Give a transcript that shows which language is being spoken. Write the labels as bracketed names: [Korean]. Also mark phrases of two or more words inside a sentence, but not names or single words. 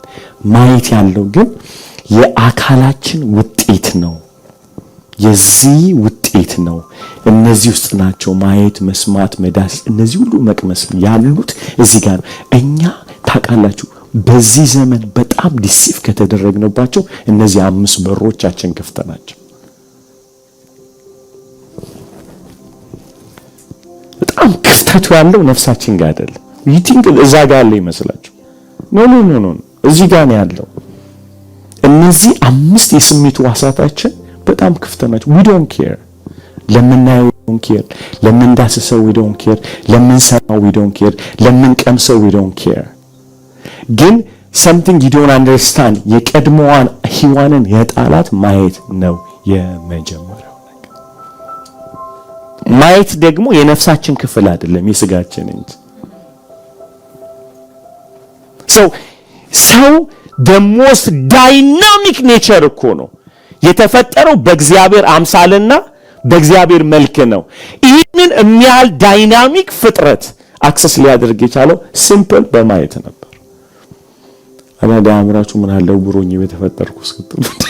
[Amharic] ማየት ያለው ግን የአካላችን ውጤት ነው። የዚህ ውጤት ነው። እነዚህ ውስጥ ናቸው ማየት፣ መስማት፣ መዳሰስ፣ እነዚህ ሁሉ መቅመስ ያሉት እዚህ ጋር ነው። እኛ ታውቃላችሁ በዚህ ዘመን በጣም ዲሲቭ ከተደረግንባቸው እነዚህ 5 በሮቻችን ክፍት ናቸው። በጣም ክፍተቱ ያለው ነፍሳችን ጋር አይደለም። ይቲንክ እዛ ጋር ያለ ይመስላችሁ? ኖ እዚህ ጋር ነው ያለው። እነዚህ 5 የስሜት ሕዋሳታችን በጣም ክፍት ናቸው። [English] we don't care [Amharic] ለምናየው [English] we don't care፣ [Amharic] ለምንዳስሰው [English] we don't care፣ [Amharic] ለምንሰማው [English] we don't care፣ [Amharic] ለምንቀምሰው [English] we don't care። [Amharic] ግን [English] something you don't understand [Amharic] የቀድሞዋን ሔዋንን የጣላት ማየት ነው የመጀመሪያው ነገር። ማየት ደግሞ የነፍሳችን ክፍል አይደለም የስጋችን እንጂ። ሰው [English] the most dynamic nature [Amharic] እኮ ነው የተፈጠረው በእግዚአብሔር አምሳልና በእግዚአብሔር መልክ ነው። ይህንን የሚያህል ዳይናሚክ ፍጥረት አክሰስ ሊያደርግ የቻለው ሲምፕል በማየት ነበር። አላዳ አምራቹ ምን አለ ዕውሮኝ በተፈጠርኩ እስክትሉ